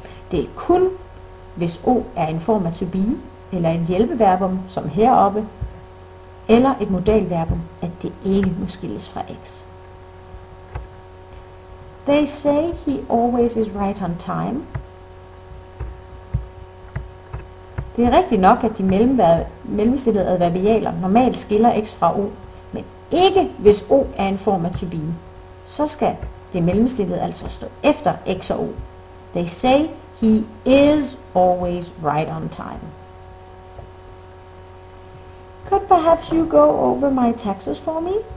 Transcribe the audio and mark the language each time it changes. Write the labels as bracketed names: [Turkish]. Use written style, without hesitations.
[Danish] Det er kun, hvis O er en form af to be, eller et hjælpeverbum, som heroppe, eller et modalverbum, at det ikke må skilles fra X. [English] They say he always is right on time. [Danish] Det er rigtigt nok, at de mellemstillede adverbialer normalt skiller X fra O, men ikke hvis O er en form af to be. Så skal det mellemstillede altså stå efter X og O. [English] They say he is always right on time. Could perhaps you go over my taxes for me?